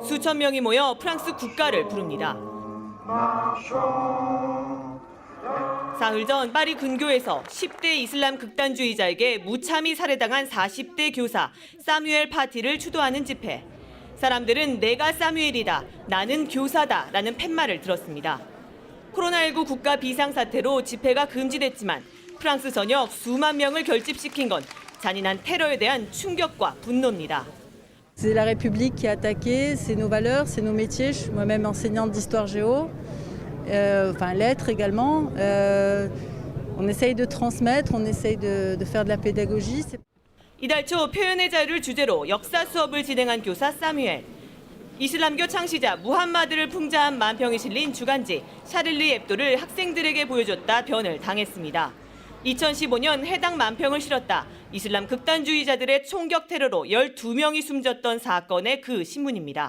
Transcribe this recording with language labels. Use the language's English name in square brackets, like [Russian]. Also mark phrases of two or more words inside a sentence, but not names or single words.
[Korean] 수천 명이 모여 프랑스 국가를 부릅니다. 사흘 전 파리 근교에서 10대 이슬람 극단주의자에게 무참히 살해당한 40대 교사 사뮤엘 파티를 추도하는 집회. 사람들은 내가 사뮤엘이다, 나는 교사다 라는 팻말을 들었습니다. 코로나19 국가 비상사태로 집회가 금지됐지만 프랑스 전역 수만 명을 결집시킨 건 잔인한 테러에 대한 충격과 분노입니다. [French] C'est la République qui a attaqué, c'est nos valeurs, c'est nos métiers. Je suis moi-même enseignante d'histoire géo. Enfin lettres également. On essaye de transmettre, on essaye de faire de la pédagogie. [Korean] 이달 초 표현의 자유를 주제로 역사 수업을 진행한 교사 사뮤엘. 이슬람교 창시자 무함마드를 풍자한 만평이 실린 주간지 샤를리 앱도를 학생들에게 보여줬다 변을 당했습니다. 2015년 해당 만평을 실었다 이슬람 극단주의자들의 총격 테러로 12명이 숨졌던 사건의 그 신문입니다.